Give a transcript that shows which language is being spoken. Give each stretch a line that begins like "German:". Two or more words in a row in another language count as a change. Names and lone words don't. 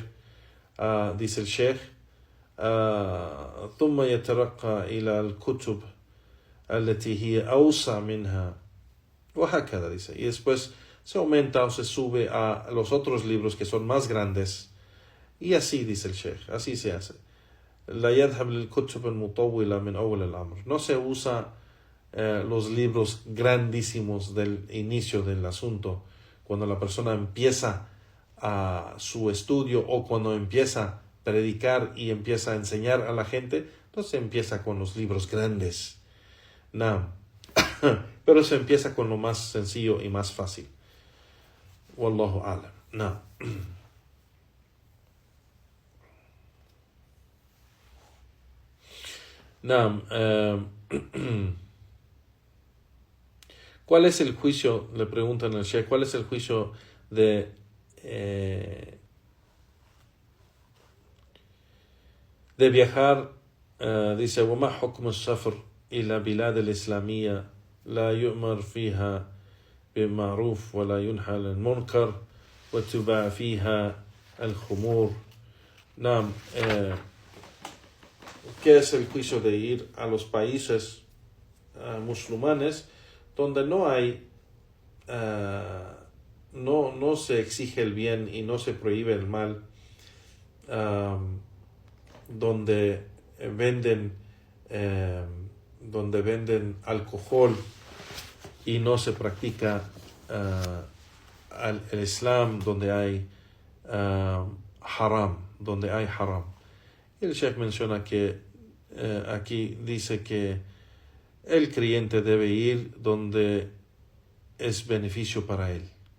Spanish: Dice el Sheikh:
Arabic: ثم يترقى إلى الكتب التي هي أوسع منها وهكذا.
Spanish: Dice, y después se aumenta o se sube a los otros libros que son más grandes, y así dice el Sheikh, así se hace.
Arabic: لا يذهب للكتب المطولة من أول الأمر.
Spanish: No se usa los libros grandísimos del inicio del asunto, cuando la persona empieza su estudio o cuando empieza a predicar y empieza a enseñar a la gente. Entonces empieza con los libros grandes. No. Pero se empieza con lo más sencillo y más fácil.
Arabic: والله أعلم.
Spanish: No. No. ¿Cuál es el juicio? Le preguntan al Sheikh, ¿cuál es el juicio de viajar? Dice:
Arabic: وما حكم السفر إلى بلاد الإسلامية لا يؤمر فيها بالمعروف ولا ينهى عن المنكر وتباع فيها الخمور. نعم.
Spanish: ¿Qué es el juicio de ir a los países musulmanes donde no hay, no se exige el bien y no se prohíbe el mal, donde venden alcohol y no se practica el Islam, donde hay haram, Y el Sheikh menciona que aquí dice que el creyente debe ir donde es beneficio para él,